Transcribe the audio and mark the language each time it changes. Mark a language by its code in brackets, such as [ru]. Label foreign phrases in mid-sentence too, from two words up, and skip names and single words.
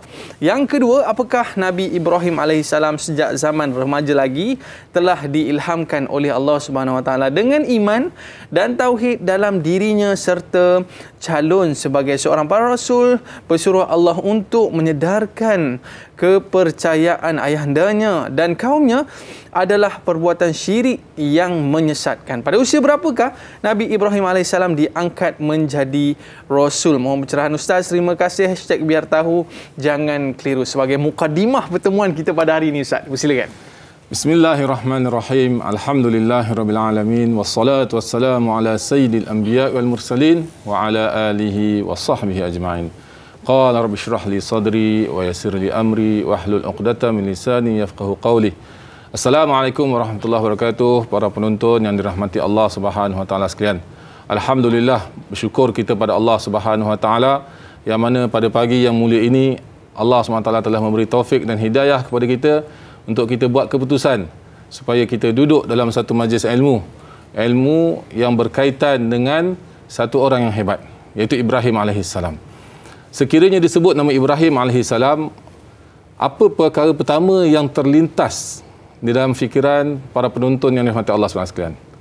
[ms] Yang kedua, apakah Nabi Ibrahim alaihissalam sejak zaman remaja lagi telah diilhamkan oleh Allah [ar] سبحانه وتعالى [ms] dengan iman dan tauhid dalam dirinya serta calon sebagai seorang para rasul, pesuruh Allah untuk menyedarkan kepercayaan ayahandanya dan kaumnya adalah perbuatan syirik yang menyesatkan. Pada usia berapakah Nabi Ibrahim AS diangkat menjadi Rasul? Mohon pencerahan Ustaz. Terima kasih. #biar tahu jangan keliru sebagai mukadimah pertemuan kita pada hari ini Ustaz. Silakan. [ar] بسم الله الرحمن الرحيم. الحمد لله رب العالمين والصلاة والسلام على سيد الأنبياء والمرسلين وعلى آله وصحبه أجمعين. قال رب اشرح لي صدري ويسر لي أمري واحلل عقدة من لساني يفقهوا قولي. السلام عليكم ورحمة الله وبركاته. [ms] Para penonton yang dirahmati Allah [ar] سبحانه وتعالى [ms] sekalian. Alhamdulillah, bersyukur kita pada Allah [ar] سبحانه وتعالى [ms] yang mana pada pagi yang mulia ini Allah [ar] سبحانه وتعالى [ms] telah memberi taufik dan hidayah kepada kita untuk kita buat keputusan supaya kita duduk dalam satu majlis ilmu yang berkaitan dengan satu orang yang hebat, iaitu Ibrahim alaihissalam. Sekiranya disebut nama Ibrahim alaihissalam, apa perkara pertama yang terlintas di dalam fikiran para penonton yang dirahmati Allah SWT?